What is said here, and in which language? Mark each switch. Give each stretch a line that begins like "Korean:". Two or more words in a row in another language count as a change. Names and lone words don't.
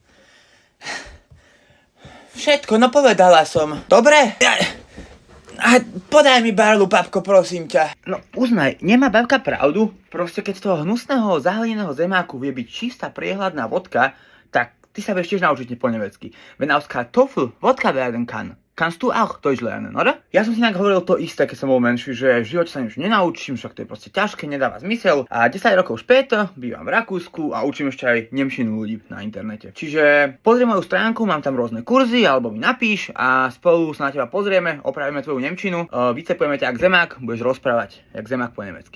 Slovak: Všetko, no povedala som. Dobre? A podaj mi barlu, papko, prosím ťa. No uznaj, nemá babka pravdu? Proste keď z toho hnusného, zahleneného zemáku vie byť čistá, priehľadná vodka, tak ty sa vieš tiež naučiť po nemecky.
German: Wenn aus Kartoffel Wodka werden kann, kannst du auch Deutsch lernen, oder?
Slovak: Ja som si inak hovoril to isté, keď som bol menší, že v živote sa nič nenaučím, však to je proste ťažké, nedáva zmysel. A 10 rokov späť bývam v Rakúsku a učím ešte aj nemčinu ľudí na internete. Čiže pozri moju stránku, mám tam rôzne kurzy, alebo mi napíš a spolu sa na teba pozrieme, opravíme tvoju nemčinu, vycepujeme ťa jak zemák, budeš rozprávať jak zemák po nemecky.